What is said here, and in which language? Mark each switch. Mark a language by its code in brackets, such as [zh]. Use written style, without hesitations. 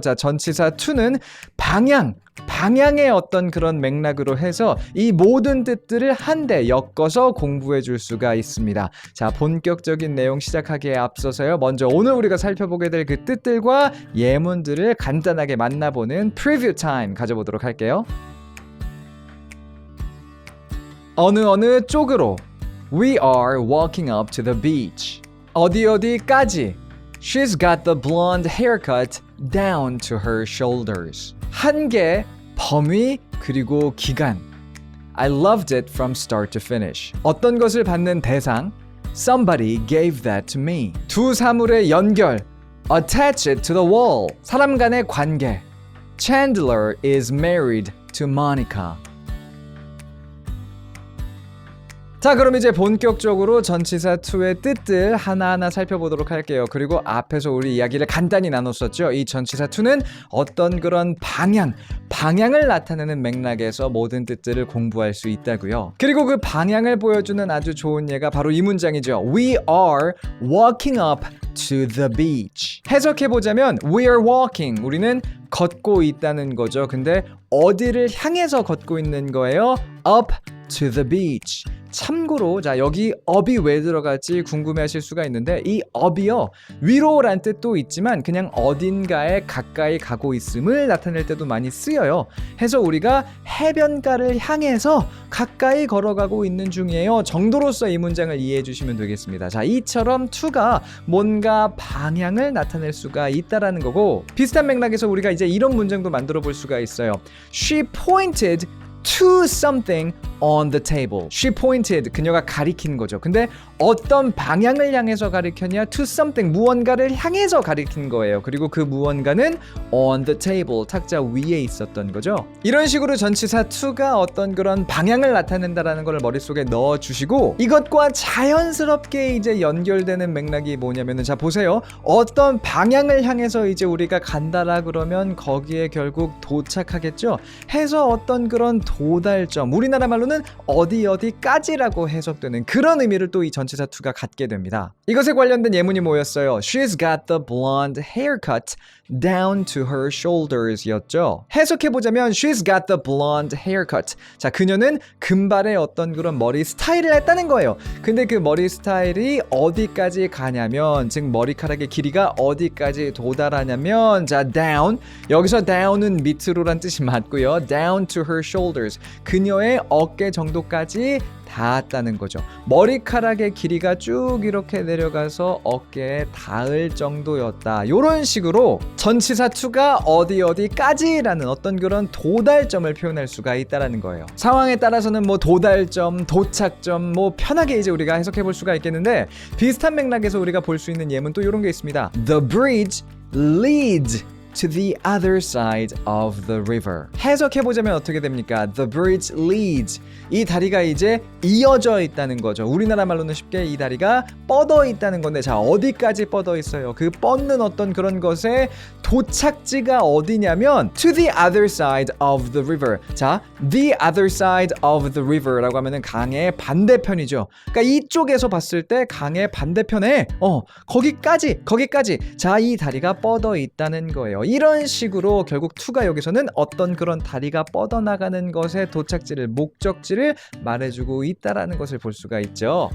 [ko] 자, 전치사 to는 방향의 어떤 그런 맥락으로 해서 이 모든 뜻들을 한데 엮어서 공부해 줄 수가 있습니다. 자, 본격적인 내용 시작하기에 앞서서요, 먼저 오늘 우리가 살펴보게 될 그 뜻들과 예문들을 간단하게 만나보는 프리뷰 타임 가져보도록 할게요. 어느 쪽으로. [en] We are walking up to the beach. [ko] 어디까지. [en] She's got the blonde haircut down to her shoulders. [ko] 한계, 범위, 그리고 기간. [en] I loved it from start to finish. [ko] 어떤 것을 받는 대상. [en] Somebody gave that to me. [ko] 두 사물의 연결. [en] Attach it to the wall. [ko] 사람 간의 관계. [en] Chandler is married to Monica. [ko] 자, 그럼 이제 본격적으로 전치사 to의 뜻들 하나하나 살펴보도록 할게요. 그리고 앞에서 우리 이야기를 간단히 나눴었죠. 이 전치사 to는 어떤 그런 방향을 나타내는 맥락에서 모든 뜻들을 공부할 수 있다고요. 그리고 그 방향을 보여주는 아주 좋은 예가 바로 이 문장이죠. [en] We are walking up to the beach. [ko] 해석해보자면 [en] We are walking. [ko] 우리는 걷고 있다는 거죠. 근데 어디를 향해서 걷고 있는 거예요? [en] Up to the beach. [ko] 참고로 자, 여기 up이 왜 들어갈지 궁금해하실 수가 있는데 이 up이요, 위로란 뜻도 있지만 그냥 어딘가에 가까이 가고 있음을 나타낼 때도 많이 쓰여요. 해서 우리가 해변가를 향해서 가까이 걸어가고 있는 중이에요 정도로서 이 문장을 이해해 주시면 되겠습니다. 자, 이처럼 to가 뭔가 방향을 나타낼 수가 있다라는 거고, 비슷한 맥락에서 우리가 이제 이런 문장도 만들어 볼 수가 있어요. [en] She pointed to something on the table. She pointed, [ko] 그녀가 가리킨 거죠. 근데 어떤 방향을 향해서 가리켰냐? [en] To something, [ko] 무언가를 향해서 가리킨 거예요. 그리고 그 무언가는 [en] on the table, [ko] 탁자 위에 있었던 거죠. 이런 식으로 전치사 to가 어떤 그런 방향을 나타낸다라는 걸 머릿속에 넣어주시고, 이것과 자연스럽게 이제 연결되는 맥락이 뭐냐면은, 자, 보세요. 어떤 방향을 향해서 이제 우리가 간다라 그러면 거기에 결국 도착하겠죠. 해서 어떤 그런 도달점, 우리나라 말로는 어디까지라고 해석되는 그런 의미를 또 이 전치사 to가 갖게 됩니다. 이것에 관련된 예문이 뭐였어요? [en] She's got the blonde haircut down to her shoulders 였죠. [ko] 해석해보자면 [en] She's got the blonde haircut. [ko] 자, 그녀는 금발의 어떤 그런 머리 스타일을 했다는 거예요. 근데 그 머리 스타일이 어디까지 가냐면, 즉 머리카락의 길이가 어디까지 도달하냐면, 자, down, 여기서 down은 밑으로란 뜻이 맞고요. [en] down to her shoulders, [ko] 그녀의 어깨 정도까지 닿았다는 거죠. 머리카락의 길이가 쭉 이렇게 내려가서 어깨에 닿을 정도였다. 이런 식으로 전치사 to가 어디까지라는 어떤 그런 도달점을 표현할 수가 있다라는 거예요. 상황에 따라서는 뭐 도달점, 도착점, 뭐 편하게 이제 우리가 해석해 볼 수가 있겠는데, 비슷한 맥락에서 우리가 볼 수 있는 예문 또 이런 게 있습니다. [en] The bridge leads to the other side of the river. [ko] 해석해보자면 어떻게 됩니까? [en] The bridge leads. [ko] 이 다리가 이제 이어져 있다는 거죠. 우리나라 말로는 쉽게 이 다리가 뻗어 있다는 건데, 자, 어디까지 뻗어 있어요? 그 뻗는 어떤 그런 것의 도착지가 어디냐면 [en] to the other side of the river. [ko] 자, [en] the other side of the river [ko] 라고 하면은 강의 반대편이죠. 그러니까 이쪽에서 봤을 때 강의 반대편에 거기까지. 자, 이 다리가 뻗어 있다는 거예요. 이런 식으로 결국 to가 여기서는 어떤 그런 다리가 뻗어나가는 것의 도착지를, 목적지를 말해주고 있다라는 것을 볼 수가 있죠.